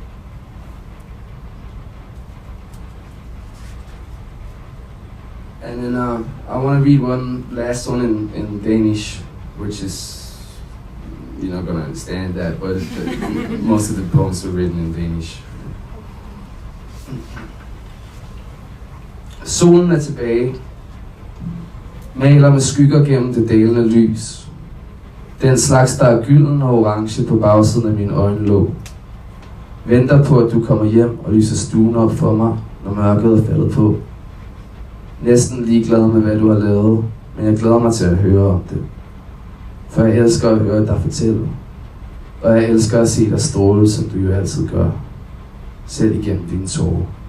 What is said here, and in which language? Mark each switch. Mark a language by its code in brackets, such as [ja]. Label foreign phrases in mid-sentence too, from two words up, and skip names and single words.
[en] And then I want to read one last one in Danish, which is, you're not going to understand that, but most of the poems were written in Danish. [da] Solen er tilbage, maler med skygger gennem det dalende lys. Den slags, der er gylden og orange på bagsiden af mine øjenlåg. Venter på, at du kommer hjem og lyser stuen op for mig, når mørket er faldet på. Næsten ligeglad med, hvad du har lavet, men jeg glæder mig til at høre om det. For jeg elsker at høre dig fortælle. Og jeg elsker at se dig stråle, som du jo altid gør. Selv igennem dine tårer.